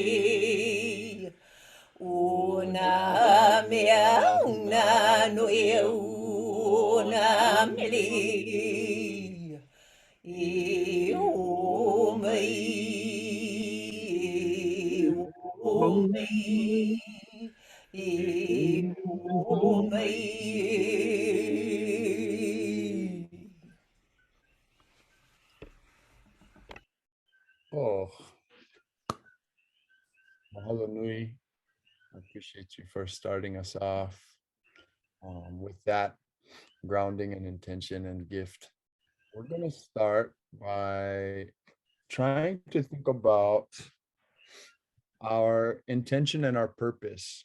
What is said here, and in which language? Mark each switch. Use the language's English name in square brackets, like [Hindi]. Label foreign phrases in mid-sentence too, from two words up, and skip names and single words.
[Hawaiian] o na mea una no e au o na mele e ho mai e ho mai Oh, mahalo nui. [English] I appreciate you for starting us off with that grounding and intention and gift. We're going to start by trying to think about our intention and our purpose.